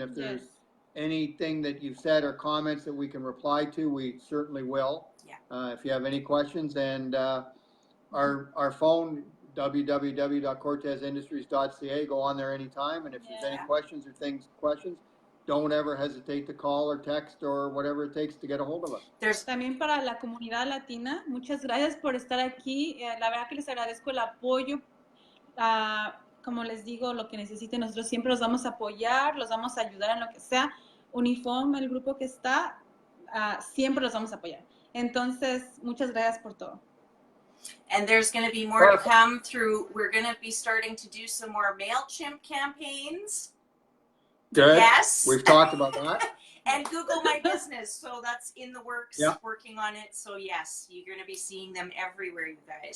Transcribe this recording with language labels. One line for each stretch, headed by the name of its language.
English: And if there's anything that you've said or comments that we can reply to, we certainly will. Yeah. If you have any questions, and our phone, www.cortezindustries.ca, go on there anytime. And if there's any questions or questions, don't ever hesitate to call or text or whatever it takes to get a hold of us.
Spanish: También para la comunidad latina, muchas gracias por estar aquí. La verdad que les agradezco el apoyo. Como les digo, lo que necesiten, nosotros siempre los vamos a apoyar, los vamos a ayudar en lo que sea. Uniforme, el grupo que está, siempre los vamos a apoyar. Entonces, muchas gracias por todo.
English: And there's going to be more to come through. We're going to be starting to do some more MailChimp campaigns. Good. Yes. We've talked about that. And Google My Business. So that's in the works, working on it. So yes, you're going to be seeing them everywhere, you guys.